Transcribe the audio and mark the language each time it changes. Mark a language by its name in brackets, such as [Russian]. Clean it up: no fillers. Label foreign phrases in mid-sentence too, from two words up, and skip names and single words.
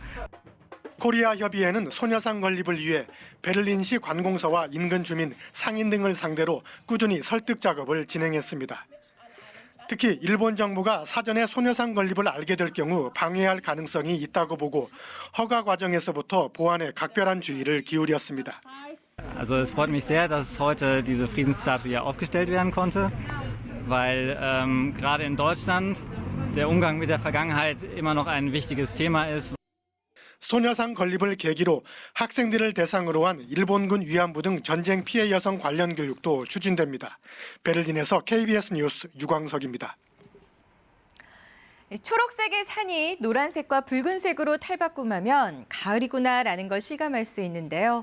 [Korean] 코리아 협의회는 소녀상 건립을 위해 베를린시 관공서와 인근 주민, 상인 등을 상대로 꾸준히 설득 작업을 진행했습니다. 특히 일본 정부가 사전에 소녀상 건립을 알게 될 경우 방해할 가능성이 있다고 보고 허가 과정에서부터 보안에 각별한 주의를 기울였습니다. [German] Also es freut mich sehr, dass heute diese Friedensstatue hier aufgestellt werden konnte, weil gerade in Deutschland der Umgang mit der Vergangenheit immer noch ein wichtiges Thema ist. [Korean] 소녀상 건립을 계기로 학생들을 대상으로 한 일본군 위안부 등 전쟁 피해 여성 관련 교육도 추진됩니다. 베를린에서 KBS 뉴스 유광석입니다. 초록색의 산이 노란색과 붉은색으로 탈바꿈하면 가을이구나라는 걸 실감할 수 있는데요.